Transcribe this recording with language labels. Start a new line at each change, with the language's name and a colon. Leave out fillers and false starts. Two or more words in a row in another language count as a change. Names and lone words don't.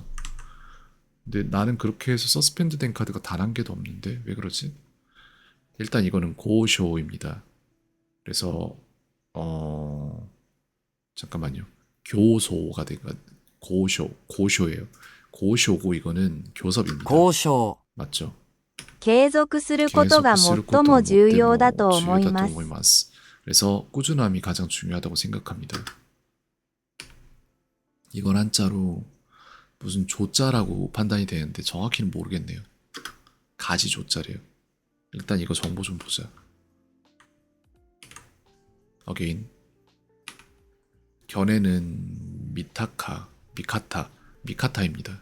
Korean: 근데 나는 그렇게 해서 서스펜드 된 카드가 단 한 개도 없는데 왜 그러지? 일단 이거는 고쇼입니다. 그래서 잠깐만요. 교소가 되니까 고쇼예요. 고쇼고 이거는 교섭입니다.
Japanese: 交渉
Korean: 맞죠?
Japanese: 継続することが最も重要だと思います
Korean: 그래서 꾸준함이 가장 중요하다고 생각합니다. 이건 한자로 무슨 조자라고 판단이 되는데 정확히는 모르겠네요. 가지 조자래요. 일단 이거 정보 좀 보자. 어게인 견해는 미카타입니다.